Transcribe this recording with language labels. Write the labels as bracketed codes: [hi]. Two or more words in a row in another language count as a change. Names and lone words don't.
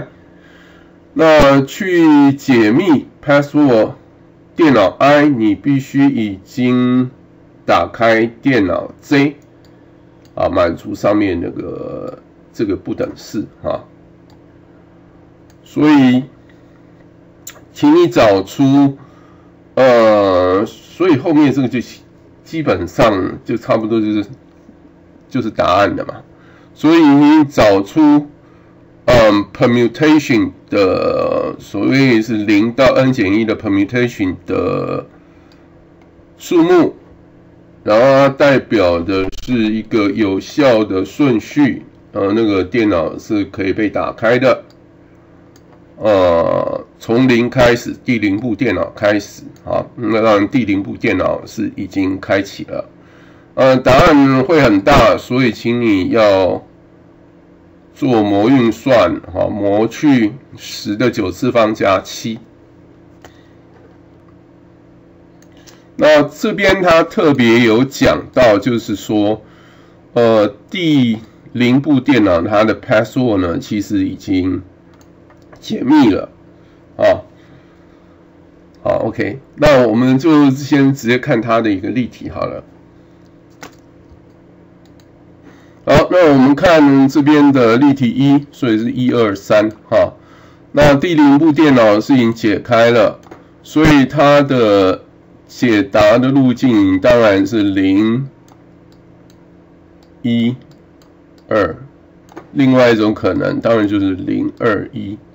[zh] 那去解密 password 電腦 I， 你必須已經打開電腦 J 滿足上面那個這個不等式所以請你找出所以後面這個就基本上就差不多就是答案了嘛。所以你找出permutation 的所謂是0到 n-1 的 permutation 的數目，然後它代表的是一個有效的順序，那個電腦是可以被打開的。從0開始，第0部電腦開始那當然第0部電腦是已經開啟了。答案會很大，所以請你要做模運算模去10的9次方加7。那這邊它特別有講到，就是說第0部電腦它的 password 呢其實已經解密了好 OK，那我們就先直接看它的一個例題好了。好，那我們看这邊的例題1，所以是1、2、3那第0部電腦是已經解開了，所以它的解答的路徑當然是0、1、2，另外一種可能當然就是0、2、1。